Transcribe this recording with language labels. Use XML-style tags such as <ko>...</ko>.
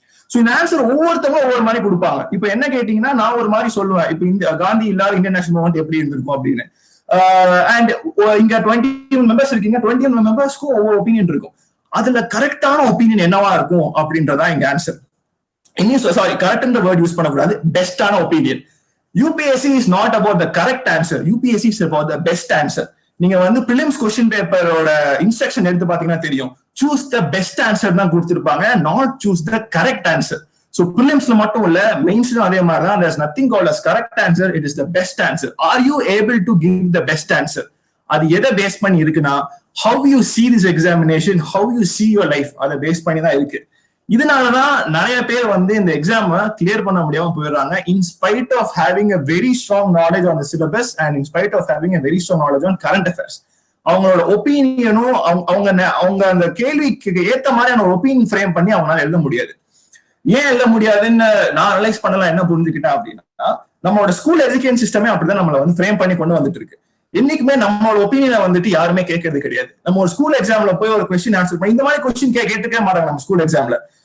<ta>So இந்த answer ஒவ்வொருத்தவங்க ஒவ்வொரு மாதிரி கொடுப்பாங்க. இப்ப என்ன கேட்டீங்கன்னா நான் ஒரு மாதிரி சொல்லுவேன், இப்ப இந்த காந்தி இல்லாத இந்தியன் நேஷனல் மூவ்மெண்ட் எப்படி இருந்திருக்கும் அப்படின்னு. அண்ட் இங்க 21 மெம்பர்ஸ் இருக்கீங்க, 21 மெம்பர்ஸ்க்கும் ஒவ்வொரு ஒப்பீனியன் இருக்கும். அதுல கரெக்டான ஒப்பீனியன் என்னவா இருக்கும் அப்படின்றதா இங்க ஆன்சர். சாரி, கரெக்ட்ன்ற வேர்ட் யூஸ் பண்ணக்கூடாது, பெஸ்டான opinion.</ta> <en>UPSC is not about the correct answer. UPSC is about the best answer.</en> <ta>நீங்க வந்து பிலிம்ஸ் கொஸ்டின் பேப்பரோட இன்ஸ்ட்ரக்ஷன் எடுத்து பாத்தீங்கன்னா தெரியும்,</ta> <en>choose the best answer</en> <ta>தான் கொடுத்திருப்பாங்க,</ta> <en>Not choose the correct answer.</en> <ta>So பிலிம்ஸ்ல மட்டும் இல்ல, மெயின்ஸ்லயும் அதே மாதிரி தான்.</ta> <en>There's nothing called as correct answer, it is the best answer. Are you able to give the best answer?</en> <ta>அது எதை பேஸ் பண்ணி இருக்குன்னா,</ta> <en>how you see this examination, how you see your life,</en> <ta>அதை பேஸ் பண்ணி தான் இருக்கு. இதனாலதான் நிறைய பேர் வந்து இந்த எக்ஸாம் கிளியர் பண்ண முடியாம போயிடுறாங்க,</ta> <en>In spite of having a very strong knowledge on the syllabus and in spite of having a very strong knowledge on current affairs.</en> <ta>அவங்களோட ஒப்பீனியனும் அவங்க அந்த கேள்விக்கு ஏத்த மாதிரியான ஒப்பீனியன் ஃப்ரேம் பண்ணி அவங்களால எழுத முடியாது. ஏன் எழுத முடியாதுன்னு நான் அனலைஸ் பண்ணலாம். என்ன புரிஞ்சுக்கிட்டேன் அப்படின்னா, நம்மளோட ஸ்கூல் எஜுகேஷன் சிஸ்டமே அப்படிதான் நம்மளை வந்து ஃப்ரேம் பண்ணி கொண்டு வந்துட்டு இருக்கு. என்னைக்குமே நம்மளோட ஒப்பீனியனை வந்துட்டு யாருமே கேட்கறது கிடையாது. நம்ம ஒரு ஸ்கூல் எக்ஸாம்ல போய் ஒரு கொஸ்டின் ஆன்சர் பண்ணி இந்த மாதிரி கொஸ்டின் கேட்டுக்கவே மாட்டாங்க நம்ம ஸ்கூல் எக்ஸாம்ல.</ta>